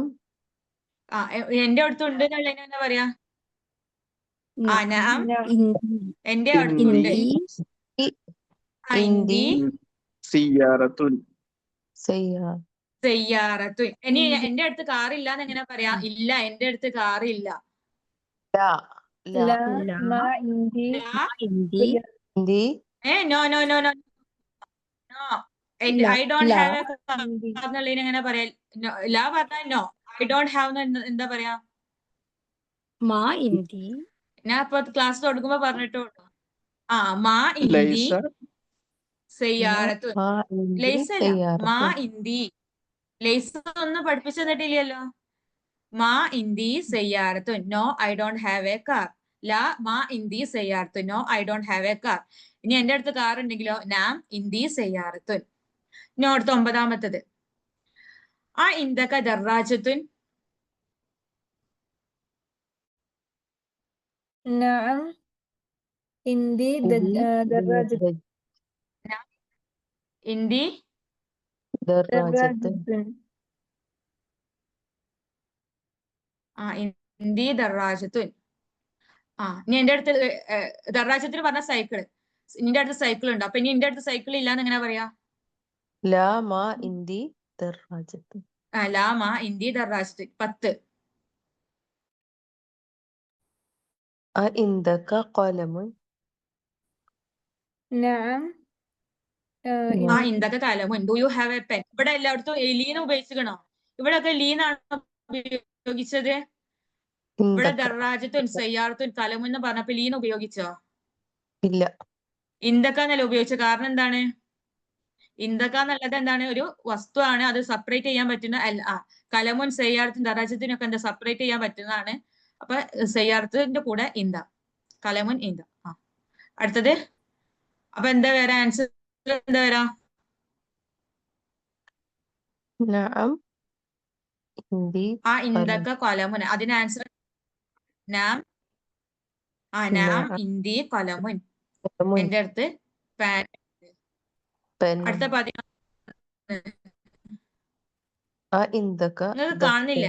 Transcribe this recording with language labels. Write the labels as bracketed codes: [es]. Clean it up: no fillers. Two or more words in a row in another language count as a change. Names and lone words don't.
[ml] എന്റെ അടുത്തുണ്ട് എന്നുള്ളതിന് എന്താ പറയാ? നഅം എന്റെ അടുത്തുണ്ട്. [ar] ഇന്ദി سيارة സയ്യാറത്തുൻ. [ml] ഇനി എന്റെ അടുത്ത് കാറില്ല എന്ന് എങ്ങനെ പറയാ? ഇല്ല, എന്റെ അടുത്ത് കാറില്ല. [en] no no no no no. I don't have a car [ml] എന്നുള്ളതിന് എങ്ങനെ പറയാ? ലാ പറഞ്ഞാൽ നോ. [en] I don't have [ml] എന്താ പറയാ? [ar] ما عندي. [ml] ഞാൻ ഇപ്പൊ ക്ലാസ് തുടങ്ങുമ്പോ പറഞ്ഞിട്ടുള്ളൂ. [ar] ما عندي ليس سيارة. ليس അല്ല, ما عندي. [ml] ലൈസ ഒന്നും പഠിപ്പിച്ചു തന്നിട്ടില്ലല്ലോ. [ar] ما عندي سيارة. [en] no I don't have a car. [ar] لا ما عندي سيارة. [en] no I don't have a car. [ml] ഇനി എന്റെ അടുത്ത് കാർ ഉണ്ടെങ്കിലോ? [ar] نعم عندي سيارة. [ml] ഇനി അടുത്ത 9ാമത്തത്. [ar] عندك دراجة. نعم عندي دراجة ഇന്ദി ദർറാജത്ത്. عندي دراجة. [ml] ഇനി എന്റെ അടുത്ത് ദർറാജത്തിന് പറഞ്ഞ സൈക്കിള്. നിന്റെ അടുത്ത് സൈക്കിൾ ഉണ്ട്. അപ്പൊ ഇനി എന്റെ അടുത്ത് സൈക്കിൾ ഇല്ലാന്ന് എങ്ങനെ പറയാ? [ar] لا ما عندي دراجة. لا ما عندي دراجة 10. عندك قلم؟ نعم نعم. عندك قلم. [en] do you have a pen? [ml] ഇവിടെ എല്ലായിടത്തും ലീന ഉപയോഗിച്ചിക്കണോ? ഇവിടെ ഒക്കെ ലീനാണോ ഉപയോഗിച്ചത്? ഇവിടെ [ar] عندك دراجة سيارة قلم [ml] എന്ന് പറഞ്ഞപ്പോ ലീന ഉപയോഗിച്ചോ? ഇല്ല. ഇന്തൊക്കെ എന്നല്ല ഉപയോഗിച്ചത്. കാരണം എന്താണ്? ഇന്തൊക്കെ എന്നുള്ളത് എന്താണ്? ഒരു വസ്തുവാണ്. അത് സെപ്പറേറ്റ് ചെയ്യാൻ പറ്റുന്ന [ar] قلم سيارة دراجة [ml] ഒക്കെ എന്താ സെപ്പറേറ്റ് ചെയ്യാൻ പറ്റുന്നതാണ്. അപ്പൊ സയ്യാറത്തിന്റെ കൂടെ ഇന്ത, [ar] قلم عند. [ml] അടുത്തത് അപ്പൊ എന്താ വരാ? ആൻസർ എന്താ വരാ? [ar] نعم عندي عندك قلم. [ml] അതിന് ആൻസർ [ar] نعم نعم نعم عندي قلم. قلم [ml] എന്റെ അടുത്ത് പാൻ. [ar] بن. [ml] അടുത്ത 11. [ar] عندك [ml] നിങ്ങൾക്ക് കാണുന്നില്ലേ?